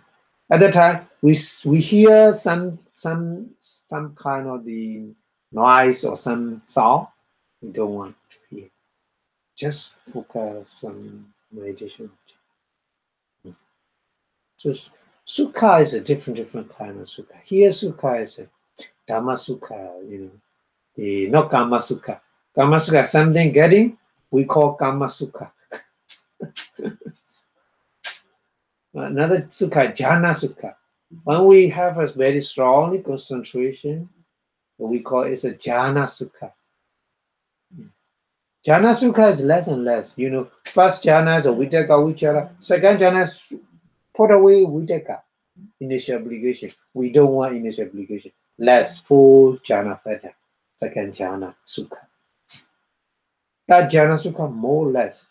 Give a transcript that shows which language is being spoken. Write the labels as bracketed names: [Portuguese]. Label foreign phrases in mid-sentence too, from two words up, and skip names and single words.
[English] At that time, we hear some kind of the noise or some sound. We don't want to hear. Just focus on meditation. So sukha is a different kind of sukha. Here sukha is a [Pali] dhamma sukha, [English] the not [Pali] kama sukha. Kama sukha, [English] something getting, we call [Pali] kama sukha. [English] Another sukha, [Pali] jhana sukha. [English] When we have a very strong concentration, we call it a [Pali] jhana sukha. Jhana sukha [English] is less and less. First jhana is a [Pali] vitaka vichara. [English] Second jhana is put away vitaka, initial obligation. We don't want initial obligation. Less, full [Pali] jhana feta. [English] Second [Pali] jhana sukha. [English] That [Pali] jhana sukha [English] more or less.